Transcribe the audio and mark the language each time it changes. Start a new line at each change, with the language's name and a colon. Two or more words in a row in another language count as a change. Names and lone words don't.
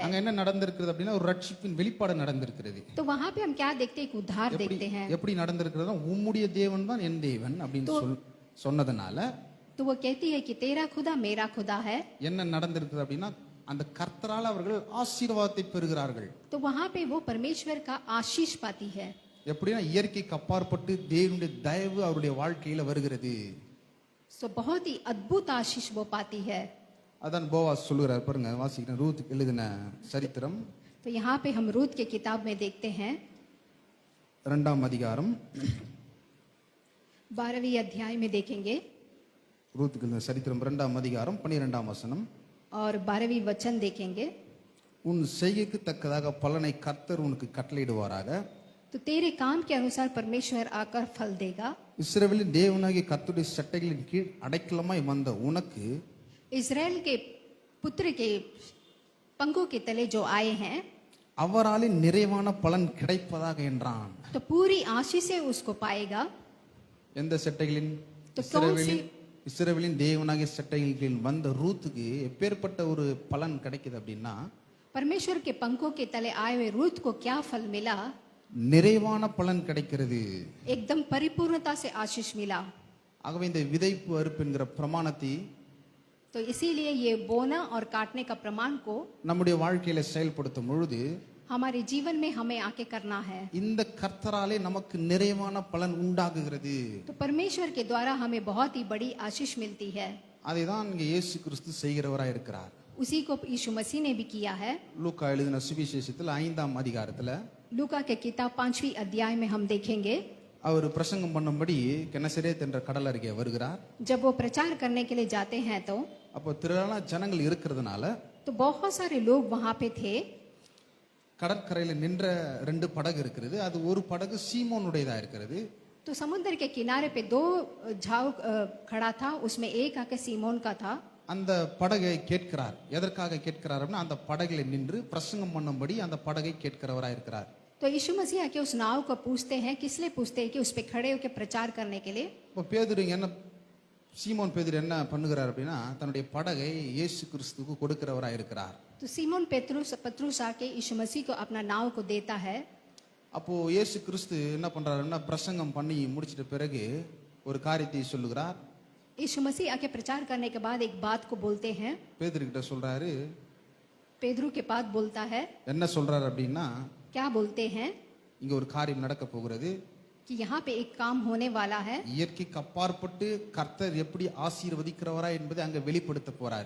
Tamil: அங்க என்ன நடந்திருக்கிறது அப்படின்னா, ஒரு ரட்சிப்பின் வெளிப்பாடு நடந்திருக்கிறது.
Hindi: तो वहाँ पे हम क्या देखते हैं, एक उद्धार
Tamil: எப்படி
Hindi: देखते हैं।
Tamil: எப்படி நடந்திருக்கிறதுனா, உம்முடைய தேவன் தான் என் தேவன் அப்படின்னு சொன்னதுனால
Hindi: तो वो कहती है कि तेरा खुदा मेरा खुदा है।
Tamil: என்ன நடந்திருக்குது அப்படின்னா, அந்த கர்த்தரால் அவர்கள் ஆசீர்வாதத்தை பெறுகிறார்கள்.
Hindi: तो वहाँ पे वो परमेश्वर का आशीष पाती है।
Tamil: எப்படின்னா, இயற்கைக்கு அப்பாற்பட்டு தேவனுடைய தயவு அவருடைய வாழ்க்கையில வருகிறது.
Hindi: सो बहुत ही अद्भुत आशीष वो पाती है।
Tamil: அதான் போவாஸ் சொல்லுகிறார், பாருங்க வாசிக்கிறேன், ரூத் எழுதின சரித்திரம்
Hindi: तो यहाँ पे हम रूत के किताब में देखते हैं
Tamil: 2ஆம் அதிகாரம்
Hindi: 12वीं अध्याय में देखेंगे
Tamil: ரூத்துக்கு எழுதின சரித்திரம் 2ஆம் அதிகாரம் 12ஆம் வசனம்.
Hindi: और 12वीं वचन देखेंगे।
Tamil: உன் செய்கைக்கு தக்கதாக பலனை கர்த்தர் உனக்கு கட்டளையிடுவாராக,
Hindi: तो तेरे काम के अनुसार परमेश्वर आकर फल देगा।
Tamil: இஸ்ரவேலின் தேவனாகிய கர்த்தருடைய சட்டைகளின் கீழ் அடைக்கலமாய் வந்த உனக்கு
Hindi: इजराइल के पुत्र के पंखों के तले जो आए हैं,
Tamil: அவராலே நிறைவான பலன் கிடைப்பதாக என்றான்.
Hindi: तो पूरी आशीष से उसको पाएगा।
Tamil: எந்த சட்டைகளின்?
Hindi: तो कौन सी?
Tamil: இஸ்ரவேலின் தேவனாகிய சட்டைகளின் கீழ் வந்த ரூத்துக்கு எப்பேற்பட்ட ஒரு பலன் கிடைக்குது அப்படின்னா,
Hindi: परमेश्वर के पंखों के तले आए हुए रूत को क्या फल मिला,
Tamil: நிறைவான பலன் கிடைக்கிறது.
Hindi: एकदम परिपूर्णता से आशीष मिला।
Tamil: ஆகவே இந்த விதைப்பு அறுப்பு என்கிற பிரமாணத்தை
Hindi: तो इसीलिए ये बोना और काटने का प्रमाण को
Tamil: நம்முடைய வாழ்க்கையில செயல்படுத்தும் பொழுது
Hindi: हमारे जीवन में हमें आके करना है।
Tamil: இந்த கர்த்தராலே நமக்கு நிறைவான பலன் உண்டாகுகிறது.
Hindi: तो परमेश्वर के द्वारा हमें बहुत ही बड़ी आशीष मिलती है।
Tamil: அதை தான் இங்கே இயேசு கிறிஸ்து செய்கிறவராய் இருக்கிறார்.
Hindi: उसी को यीशु मसीह ने भी किया है।
Tamil: லூக்கா எழுதின சுவிசேஷத்தில் 5ஆம் அதிகாரத்துல
Hindi: लूका के किताब 5वीं अध्याय में हम देखेंगे,
Tamil: அவர் பிரசங்கம் பண்ணும்படி கெனசரேத் என்ற கடல் அருகே வருகிறார்.
Hindi: जब वो प्रचार करने के लिए जाते हैं
Tamil: அப்போ திரளான ஜனங்கள் இருக்கிறதுனால
Hindi: तो बहुत सारे लोग वहां पे थे।
Tamil: கடற்கரையில நின்ற 2 படகு இருக்கிறது. அது ஒரு படகு சீமோனுடையதா இருக்கிறது.
Hindi: तो समुद्र के किनारे पे 2 झाव खड़ा था, उसमें एक आके सीमोन का था।
Tamil: அந்த படகை கேட்கிறார். எதற்காக கேட்கிறார் அப்படின்னா, அந்த படகில நின்று பிரசங்கம் பண்ணும்படி அந்த படகை கேட்கிறவராய் இருக்கிறார்.
Hindi: तो यीशु मसीह आके उस नाव को पूछते हैं, किस लिए पूछते हैं, कि उस पे खड़े होकर प्रचार करने के लिए।
Tamil: இப்போ பேதுரு சீமோன் பேதுரு என்ன பண்ணுகிறார் அப்படின்னா, தன்னுடைய படகை இயேசு கிறிஸ்துவுக்கு கொடுக்கிறவராய் இருக்கிறார்.
Hindi: तो सीमोन पत्रुस आके यीशु मसीह को अपना नाव को देता है।
Tamil: அப்போ இயேசு கிறிஸ்து என்ன பண்றாருன்னா, பிரசங்கம் பண்ணி முடிச்சிட்ட பிறகு ஒரு காரியத்தை சொல்லுகிறார்.
Hindi: यीशु मसीह आके प्रचार करने के बाद एक बात को बोलते हैं।
Tamil: பேதுரு கிட்ட சொல்றாரு,
Hindi: पेदरू के पास बोलता है,
Tamil: என்ன சொல்றாரு அப்படின்னா,
Hindi: क्या बोलते हैं,
Tamil: இங்க ஒரு காரியம் நடக்க போகிறது.
Hindi: कि यहाँ पे एक काम होने वाला है।
Tamil: இயற்கைக்கு அப்பாற்பட்டு கர்த்தர் எப்படி ஆசீர்வதிக்கிறவரா என்பதை அங்க வெளிப்படுத்த போறாரு.